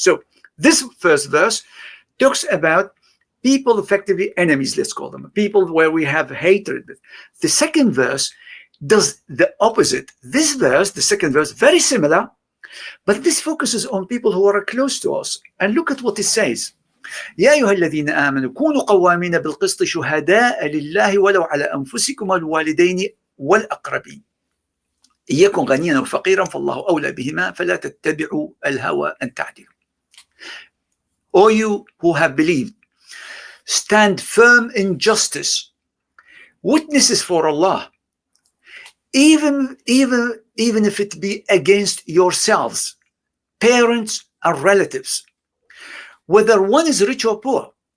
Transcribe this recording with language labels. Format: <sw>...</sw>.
<en>So this first verse talks about people, effectively enemies, let's call them, people where we have hatred with. The second verse does the opposite. This verse, the second verse, very similar, but this focuses on people who are close to us. And look at what it says.</en> <ar>يا أيها الذين آمنوا كونوا قوامين بالقسط شهداء لله ولو على أنفسكم والوالدين والأقربين إن يكن غنيا أو فقيرا فالله أولى بهما فلا تتبعوا الهوى أن تعدلوا.</ar> <en>O you who have believed, stand firm in justice, witnesses for Allah, even if it be against yourselves, parents and relatives, whether one is rich or poor.</en>